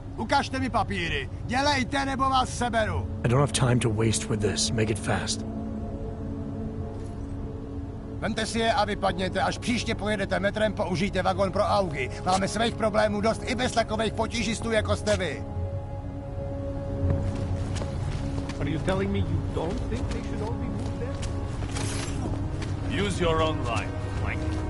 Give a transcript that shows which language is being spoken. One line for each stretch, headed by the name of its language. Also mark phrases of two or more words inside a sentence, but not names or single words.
Czech: Ukažte mi papíry. Dělejte, nebo vás seberu.
English: I don't have time to waste with this. Make it fast.
Czech: Vemte si je a vypadněte. Až příště pojedete metrem, použijte vagón pro augy. Máme svých problémů dost i bez takových potížistů, jako jste vy.
English: Are you telling me you don't think they should all be moved there? Use your own line, Mike.